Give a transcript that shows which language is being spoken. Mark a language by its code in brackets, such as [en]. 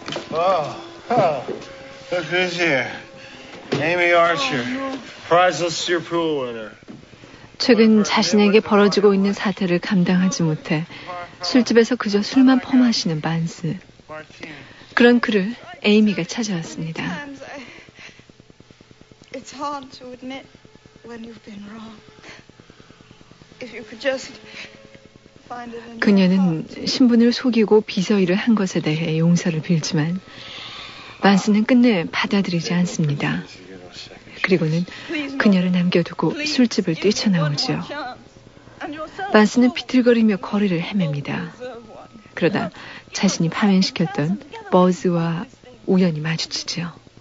[en] What? Oh, look who's here. Amy Archer, priceless Superpool winner. [ko] 최근 자신에게 벌어지고 있는 사태를 감당하지 못해 술집에서 그저 술만 퍼마시는 만스. 그런 그를 에이미가 찾아왔습니다. [en] It's hard to admit when you've been wrong. If you could just find it. [ko] 그녀는 신분을 속이고 비서 일을 한 것에 대해 용서를 빌지만 만스는 끝내 받아들이지 않습니다. 그리고는 그녀를 남겨두고 술집을 뛰쳐나오죠. 만스는 비틀거리며 거리를 헤맵니다. 그러다 자신이 파면시켰던 버즈와 우연히 마주치죠.